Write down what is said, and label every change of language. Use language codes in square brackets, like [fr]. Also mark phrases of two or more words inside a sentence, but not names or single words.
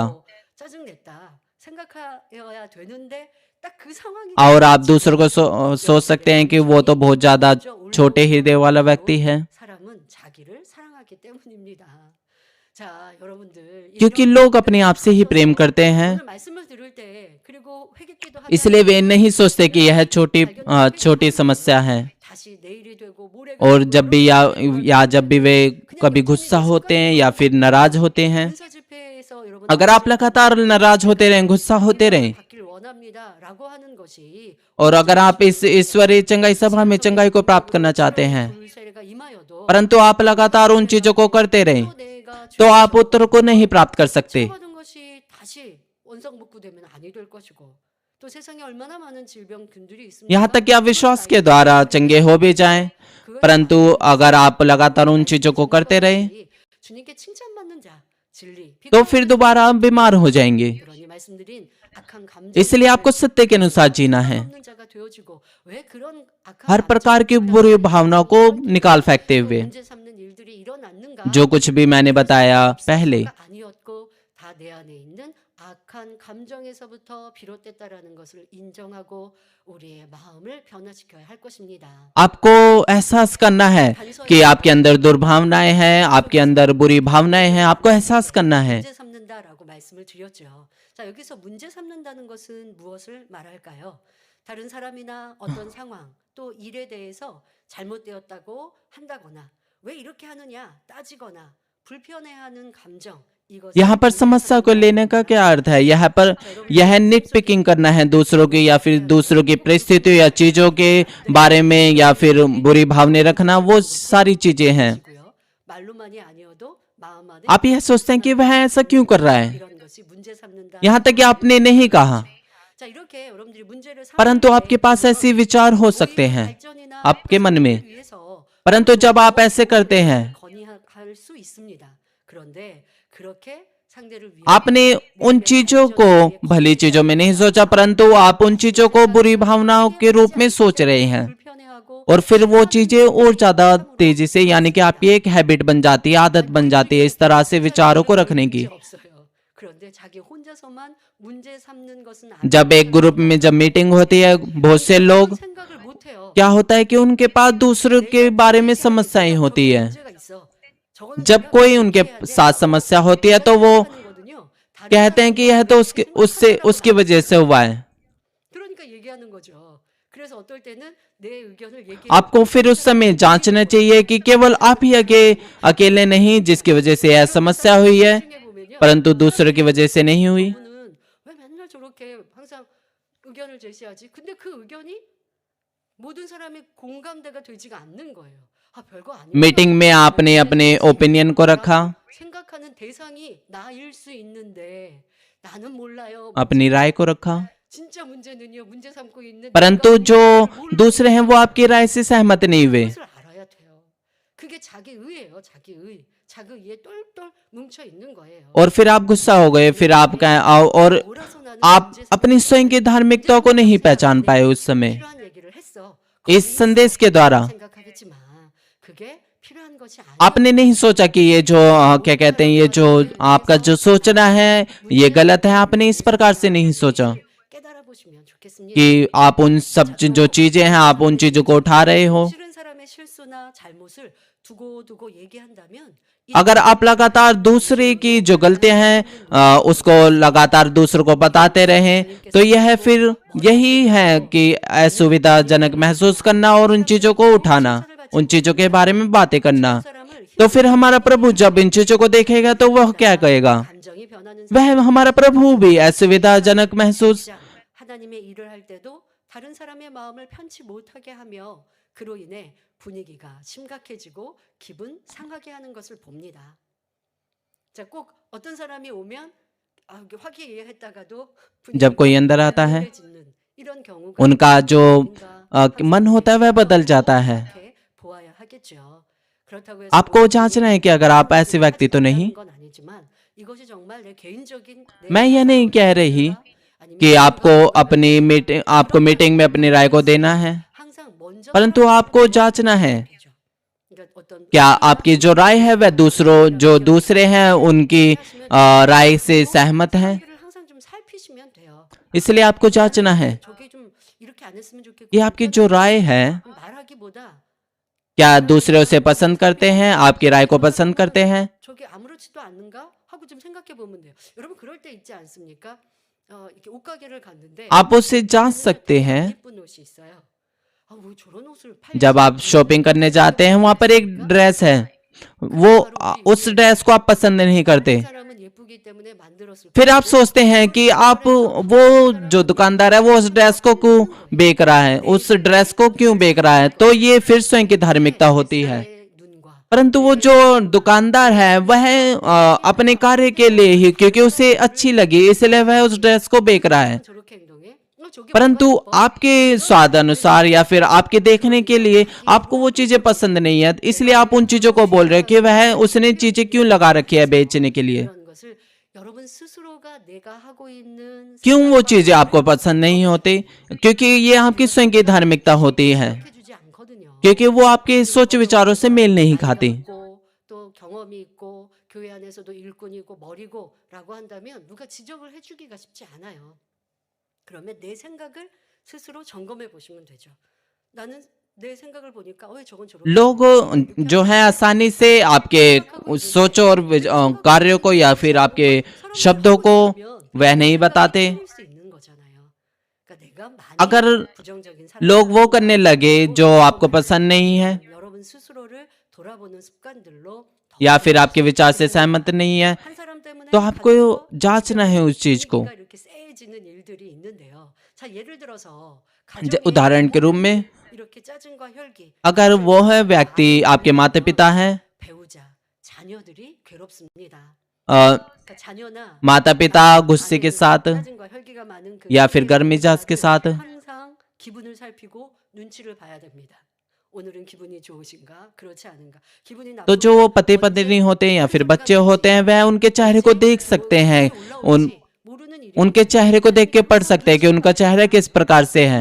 [ko] 짜증냈다 생각해야 되는데 딱 그 상황이 [hi] और आप दूसरों को सोच सकते हैं कि वो तो बहुत ज्यादा छोटे हृदय वाला व्यक्ति है, [ko] 사람은 자기를 사랑하기 때문입니다. 자, 여러분들 [hi] क्योंकि लोग अपने आप से ही प्रेम करते हैं, [ko] 오늘 말씀을 들을 때 그리고 회개기도 하지 [hi] इसलिए वे नहीं सोचते कि यह छोटी समस्या है। [ko] 다시 내일이 되고 모레가 [hi] और जब भी जब भी वे कभी गुस्सा होते हैं या फिर नाराज होते हैं, [ko] 은사 집회에서 여러분 [hi] अगर आप लगातार नाराज होते रहें, गुस्सा होते रहें, [ko] 바뀔 원합니다라고 하는 것이 [hi] और अगर आप इस ईश्वरीय चंगाई सभा में चंगाई को प्राप्त करना चाहते हैं, [ko] 불세례가 임하여도 [hi] परंतु आप लगातार उन चीजों को करते रहें, [ko] 또 내가 [hi] तो आप उत्तर को नहीं प्राप्त कर सकते। [ko] 치료받은 것이 다시 원상복구되면 아니 될 것이고 또 세상에 얼마나 많은 질병균들이 있습니까? [hi] यहाँ तक कि आप विश्वास के द्वारा चंगे हो भी जाएं, परंतु अगर आप लगातार उन चीजों को करते रहे [ko] 주님께 칭찬받는 자, 진리, [hi] तो फिर दोबारा आप बीमार हो जाएंगे। [ko] 그러니 말씀드린 악한 감정 [hi] इसलिए आपको सत्य के अनुसार जीना है, [ko] 없는 자가 되어지고 왜 그런 악한 [hi] हर प्रकार की बुरी भावनाओं को निकाल फेंकते हुए। [ko] 문제 삼는 일들이 일어났는가? [hi] जो कुछ भी मैंने बताया पहले, [ko] 아니었고 다 내 안에 있는 악한 감정에서부터 비롯됐다라는 것을 인정하고 우리의 마음을 변화시켜야 할 것입니다. [hi] आपको एहसास करना है कि आपके अंदर दुर्भावनाएं हैं, आपके अंदर बुरी भावनाएं हैं, आपको एहसास करना है। [ko] 문제 삼는다라고 말씀을 드렸죠. 자, 여기서 문제 삼는다는 것은 무엇을 말할까요? 다른 사람이나 어떤 상황 또 일에 대해서 잘못되었다고 한다거나 왜 이렇게 하느냐 따지거나 불편해하는 감정 이것을 [hi] यहाँ पर समस्या को लेने का क्या अर्थ है? यहाँ पर यह [en] nit picking [hi] करना है दूसरों की, या फिर दूसरों की परिस्थितियों या चीजों के बारे में, या फिर बुरी भावनाएं रखना, वो सारी चीजें हैं। [ko] 가지고요. 말로만이 아니어도 마음 안에 [hi] आप यह सोचते हैं कि वह ऐसा क्यों कर रहा है, [ko] 이런 것이 문제 삼는다. [hi] यहाँ तक कि आपने नहीं कहा, [ko] 자, 이렇게 여러분들이 문제를 [hi] परंतु आपके पास ऐसे विचार हो सकते हैं [ko] 발전이나 [hi] आपके मन में। [ko] 위해서 [hi] परंतु जब आप ऐसे करते हैं, [ko] 건의할 수 있습니다. 그런데 그렇게 상대를 위해 [hi] आपने उन चीजों को भली चीजों में नहीं सोचा, परंतु आप उन चीजों को बुरी भावनाओं के रूप में सोच रहे हैं, [ko] 불편해하고 [hi] और फिर वो चीजें और ज्यादा तेजी से, यानी कि आपकी एक हैबिट बन जाती है, आदत बन जाती है इस तरह से विचारों को रखने की। [ko] 문제 없어요. 그런데 자기 혼자서만 문제 삼는 것은 [hi] जब एक ग्रुप में जब मीटिंग होती है, बहुत से लोग, [ko] 생각을 못 해요. [hi] क्या होता है कि उनके पास दूसरों के बारे में समस्याएं होती है। [ko] 문제가 있어. 저거는 [hi] जब [ko] 내가 [hi] कोई [ko] 어떻게 [hi] उनके [ko] 해야 돼? [hi] साथ समस्या होती है तो वो [ko] 거든요. 다른 [hi] कहते हैं कि यह तो उसकी वजह से हुआ है। [ko] 그러니까 얘기하는 거죠. 그래서 어떨 때는 내 의견을 얘기해 [hi] आपको फिर उस समय जांचना चाहिए कि केवल आप ही अकेले नहीं जिसकी वजह से यह समस्या हुई है, [ko] 나중에 보면요. [hi] परंतु दूसरों की वजह से नहीं हुई। [ko] 저분은 왜 맨날 저렇게 항상 의견을 제시하지? 근데 그 의견이 모든 사람의 공감대가 되지가 않는 거예요. 아, 별거 아니야. [hi] मीटिंग में आपने अपने ओपिनियन को रखा, [ko] 생각하는 대상이 나일 수 있는데 나는 몰라요. [hi] अपनी राय को रखा, [ko] 진짜 문제는요. 문제 삼고 있는 [hi] परंतु [ko] 내가 [hi] जो [ko] 뭘 [hi] दूसरे हैं वो आपकी राय से सहमत नहीं हुए। [ko] 그것을 알아야 돼요. 그게 자기 의예요. 자기 의. 자기 의에 똘똘 뭉쳐 있는 거예요. [hi] और फिर आप गुस्सा हो गए, फिर आप कहें और [ko] 몰아서 나는 [hi] आप [ko] 문제 [hi] अपनी स्वयं की धार्मिकता को नहीं पहचान पाए उस समय [ko] 필요한 얘기를 했어. [hi] इस संदेश के द्वारा। [ko] 생각하겠지만 그게 필요한 것이 아니야. [hi] आपने नहीं सोचा कि ये जो क्या कहते हैं, ये जो आपका जो सोचना है ये गलत है। आपने इस प्रकार से नहीं सोचा [ko] 깨달아 보시면 좋겠습니다. [hi] कि आप उन सब जो चीजें हैं आप उन चीजों को उठा रहे हो। [ko] 싫은 사람의 실수나 잘못을 두고두고 얘기한다면 [hi] अगर आप लगातार दूसरे की जो गलतियां हैं उसको लगातार दूसरों को बताते रहें, तो यह फिर यही है कि असुविधाजनक महसूस करना और उन चीजों को उठाना, उन चीजों के बारे में बातें करना। [ko] 사람을 [hi] तो फिर हमारा प्रभु जब इन चीजों को देखेगा तो वह क्या कहेगा? [ko] 감정이 변하는 [hi] वह हमारा प्रभु भी असुविधाजनक महसूस [ko] 자, 하나님의 일을 할 때도 다른 사람의 마음을 편치 못하게 하며 그로 인해 분위기가 심각해지고 기분 상하게 하는 것을 봅니다. 자, 꼭 어떤 사람이 오면 이렇게 화기애애했다가도 [hi] जब कोई अंदर आता है, [ko] 분해지는 이런 경우가 [hi] उनका जो [ko] 뭔가 [hi] मन होता है वह बदल जाता है। [ko] 이렇게 보아야 하겠죠. 그렇다고 해서 [hi] आपको जांचना है कि अगर आप ऐसे व्यक्ति तो नहीं। [ko] 건 아니지만 이것이 정말 내 개인적인 [hi] मैं यह नहीं कह रही कि आपको अपनी मीटिंग में अपनी राय को देना है, [ko] 항상 먼저 [hi] परंतु आपको जांचना है [ko] 그러니까 어떤 [hi] क्या आपकी जो राय है वह जो दूसरे हैं उनकी राय से सहमत है। [ko] 얘기를 항상 좀 살피시면 돼요. [hi] इसलिए आपको जांचना है [ko] 저게 좀 이렇게 안 했으면 좋겠고 [hi] कि आपकी जो राय है [ko] 말하기보다 [hi] क्या दूसरे उसे पसंद करते हैं, आपकी राय को पसंद करते हैं। [ko] 저게 아무렇지도 않는가 하고 좀 생각해 보면 돼요. 여러분 그럴 때 있지 않습니까? 이렇게 옷가게를 갔는데 [hi] आप उससे जांच सकते हैं। [ko] 예쁜 옷이 있어요. 왜 저런 옷을 팔지? [hi] जब आप शॉपिंग करने जाते हैं वहां पर एक ड्रेस है, वो उस ड्रेस को आप पसंद नहीं करते, [ko] 사람은 예쁘게 기쁘기 때문에 만들었을 [hi] फिर आप [ko] 것이고 [hi] सोचते हैं कि आप वो जो दुकानदार है वो उस ड्रेस को क्यों बेच रहा है, उस ड्रेस को क्यों बेच रहा है, तो ये फिर स्वयं की धार्मिकता होती है। [ko] 뱃살의 눈과 [hi] परंतु वो [ko] 내 [hi] जो दुकानदार है वह अपने कार्य के लिए ही, क्योंकि उसे अच्छी लगी इसलिए वह उस ड्रेस को बेच रहा है। [ko] 저렇게 행동해? 저게 뭐가 [hi] परंतु [ko] 이뻐? [hi] आपके स्वाद अनुसार या फिर आपके देखने के लिए आपको वो चीजें पसंद नहीं है, इसलिए आप उन चीजों को बोल रहे हैं कि वह उसने चीजें क्यों लगा रखी है बेचने के लिए। [ko] 이런 것을 여러분 스스로가 내가 하고 있는 [hi] क्यों वो [ko] 습관과 [hi] चीजें आपको पसंद नहीं होती? क्योंकि ये आपकी स्वयं की धार्मिकता होती है, [ko] 해주지 않거든요. [hi] क्योंकि वो आपके सोच विचारों से मेल नहीं खाती। [ko] 있고, 또 경험이 있고 교회 안에서도 일꾼이 있고 머리고라고 한다면 누가 지적을 해주기가 쉽지 않아요. 그러면 내 생각을 스스로 점검해 보시면 되죠. 나는 내 생각을 보니까 왜 저건 저렇게 [hi] लोग जो है आसानी से आपके उस सोच और कार्यों को या फिर आपके शब्दों को वह नहीं बताते। [ko] 틀릴 수 있는 거잖아요. 그러니까 내가 많이 [hi] अगर [ko] 부정적인 [hi] लोग वो करने लगे जो आपको पसंद नहीं है [ko] 여러분 스스로를 돌아보는 습관들로 [hi] या फिर आपके विचार से सहमत नहीं है, [ko] 한 사람 때문에 [hi] तो आपको जांचना है उस चीज को। 분위기가 이렇게 세해지는 일들이 있는데요. [ko] 자, 예를 들어서 [hi] उदाहरण के रूप में [ko] 이렇게 짜증과 혈기, [hi] अगर वो है व्यक्ति आपके माता पिता हैं, [ko] 배우자, 자녀들이 괴롭습니다. 그러니까 자녀나 [hi] माता पिता गुस्से के साथ [ko] 짜증과 혈기가 많은 그 [hi] या फिर गर्म मिजाज के साथ, [ko] 항상 기분을 살피고 눈치를 봐야 됩니다. 오늘은 기분이 좋으신가 그렇지 않은가 기분이 [hi] तो जो वो पति पत्नी होते हैं या फिर बच्चे होते हैं वह उनके चेहरे को देख सकते हैं, उनके चेहरे को देख के पढ़ सकते हैं कि उनका चेहरा किस प्रकार से है।